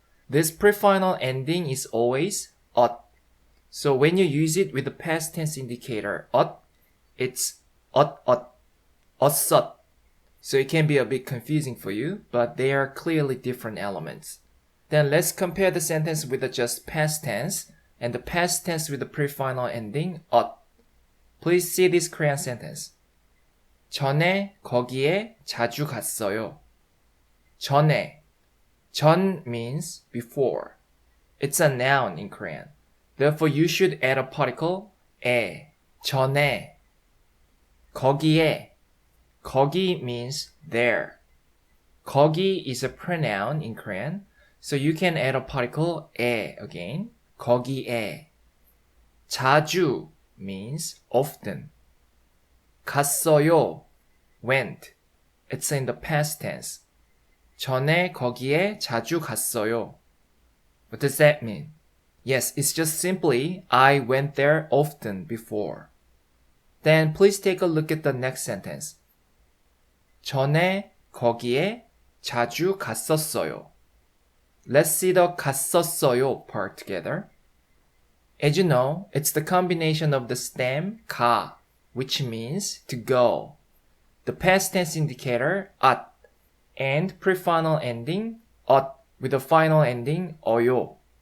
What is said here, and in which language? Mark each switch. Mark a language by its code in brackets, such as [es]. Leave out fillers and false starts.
[en] This pre-final ending is always ot. So when you use it with the past tense indicator ot, it's ot, 어섰. So it can be a bit confusing for you, but they are clearly different elements. Then let's compare the sentence with the just past tense and the past tense with the pre-final ending ot. Please see this Korean sentence. [ko] 전에 거기에 자주 갔어요. [en] 전에. 전 means before. It's a noun in Korean. Therefore, you should add a particle 에. 전에. 거기에. 거기 means there. 거기 is a pronoun in Korean, so you can add a particle 에 again. [ko] 거기에. [en] 자주 means often. 갔어요, went. It's in the past tense. [ko] 전에 거기에 자주 갔어요. [en] What does that mean? Yes, it's just simply I went there often before. Then please take a look at the next sentence. [ko] 전에 거기에 자주 갔었어요. [en] Let's see the 갔었어요 part together. As you know, it's the combination of the stem 가, which means to go, the past tense indicator at, and pre-final ending ot with the final ending 어요.